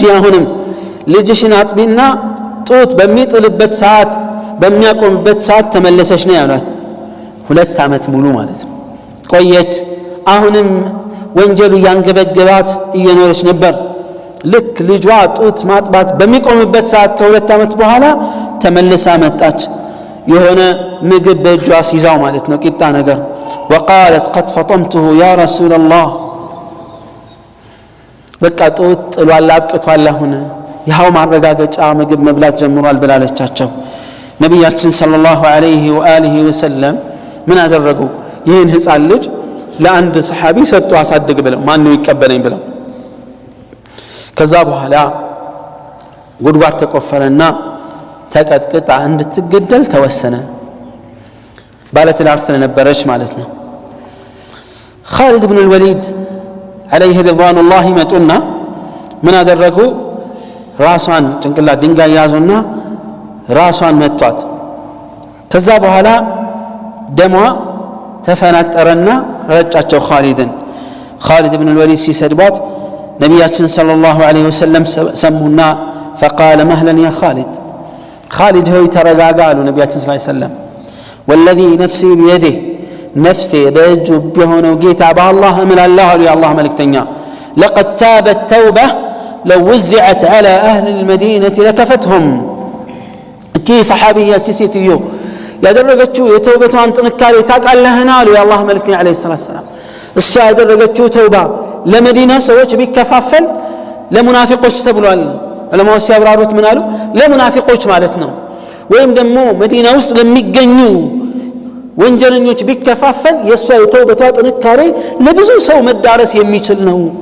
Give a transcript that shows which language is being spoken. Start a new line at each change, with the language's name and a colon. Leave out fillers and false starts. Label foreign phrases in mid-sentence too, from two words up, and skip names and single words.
Amharic: አሁንም ልጅሽን አጥቢና ጡት በሚጥልበት ሰዓት በሚያቆምበት ሰዓት ተመለሰሽ ነው ያሏት 2 ዓመት ሙሉ ማለት ነው ቆየች አሁንም ወንጀሉ ያንገበገባት እየኖረች ነበር ልክ ልጇ ጡት ማጥባት በሚቆምበት ሰዓት ከ2 ዓመት በኋላ ተመልሳ መጣች የሆነ ምግብ በእጇ ሲዛው ማለት ነው ቂጣ ነገር
Arabic: وقالت قد فطمته يا رسول الله
Amharic: በቃ ጡት ጥሏል አብቅቷል አሁን ያው ማረጋገጫ ምግብ መብላት ጀምሯል ብላለቻቸው ነብያችን
Arabic: صلى الله عليه وآله وسلم
Amharic: ምን አደረጉ ይህን ህፃን ልጅ ለአንድ ሰሃቢ ሰጡ አሳድግ ብለው ማን ነው ይቀበለኝ ብለው ከዛ በኋላ ጉድጓድ ተቆፈረና ተቀጥቅጣ እንድትገደል ተወሰነ ባለትዳር ስለነበረች ማለት ነው
Arabic: خالد بن الوليد عليه رضوان الله
Amharic: መጡና ምን አደረጉ ራሷን ጭንቅላ ድንጋይ ያዙና ራሷን መቷት ከዛ በኋላ ደሟ ተፈናጠረና ረጫቸው خالد بن الوليد ሲሰድባት ነብያችን
Arabic: صلى الله عليه وسلم
Amharic: ሰሙና
Arabic: فقال مهلا يا خالد
Amharic: ሆይ ተረጋጋ አሉ ነብያችን
Arabic: صلى الله عليه وسلم والذي نفسي بيده نفسي
Amharic: በእጁ ቢሆነው ጌታ በአላህ እምላለሁ አሉ የአላህ መልእክተኛ
Arabic: لقد تابت توبة لو وزعت على أهل المدينة لكفتهم
Amharic: እቺ ሰሃቢያ እቺ ሴትዮ ያደረገችው የተውበቷን ጥንካሬ ታውቃለህና አሉ የአላህ መልእክተኛ
Arabic: عليه الصلاة والسلام
Amharic: እሷ ያደረገችው ተውባ ለመዲና ሰዎች ቢከፋፈል ለሙናፊቆች ተብሏል ዑለማዎች ሲያብራሩት ምን አሉ ለሙናፊቆች ማለት ነው ወይም ደግሞ መዲና ውስጥ ለሚገኙ ወንጀለኞች ቢከፋፈል የሷ የተውበቷ ጥንካሬ ለብዙ ሰው መዳረስ የሚችል ነው